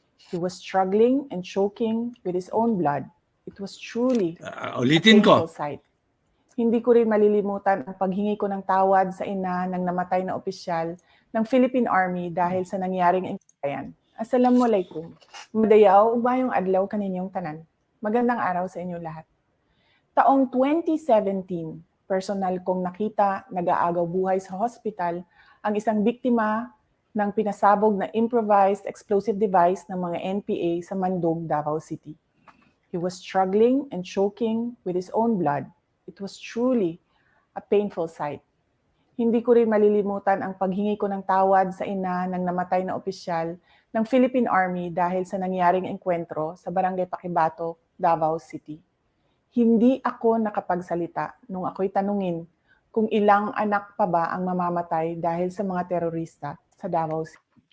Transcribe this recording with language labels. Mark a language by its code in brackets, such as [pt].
[en] He was struggling and choking with his own blood. It was truly a Ulitin painful sight. [tl] Hindi ko rin malilimutan ang paghingi ko ng tawad sa ina ng namatay na opisyal ng Philippine Army dahil sa nangyaring ingkayan. Assalamualaikum. [ceb] Madayaw ubayong adlaw kaninyong tanan. [tl] Magandang araw sa inyo lahat. Taong 2017, personal kong nakita nag-aagaw buhay sa hospital ang isang biktima ng pinasabog na improvised explosive device ng mga NPA sa Mandog, Davao City. [en] He was struggling and choking with his own blood. It was truly a painful sight. [tl] Hindi ko rin malilimutan ang paghingi ko ng tawad sa ina ng namatay na opisyal ng Philippine Army dahil sa nangyaring engkwentro sa Barangay Paquibato, Davao City. Hindi ako nakapagsalita nung ako'y tanungin kung ilang anak pa ba ang mamamatay dahil sa mga terorista sa Davao City.